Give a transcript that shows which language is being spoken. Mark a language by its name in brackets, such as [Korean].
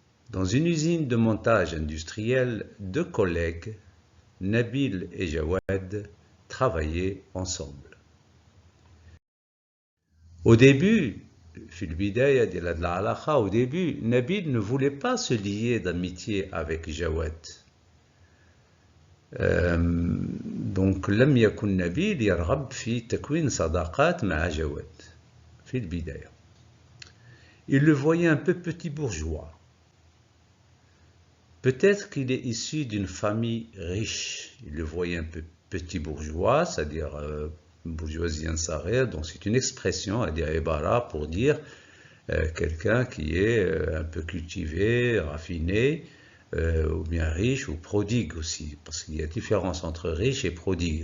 [French] Dans une usine de montage industriel, deux collègues, Nabil et Jawad, travaillaient ensemble. Au début, au début, Nabil ne voulait pas se lier d'amitié avec Jawad. Donc [Arabic] لم يكن نبيل يرغب في تكوين صداقات مع جواد في البداية. [French] Il le voyait un peu petit bourgeois. Peut-être qu'il est issu d'une famille riche. Il le voyait un peu petit bourgeois, c'est-à-dire bourgeoisie ansarée. Donc c'est une expression, à dire ibara, pour dire quelqu'un qui est un peu cultivé, raffiné, ou bien riche ou prodigue aussi, parce qu'il y a différence entre riche et prodigue.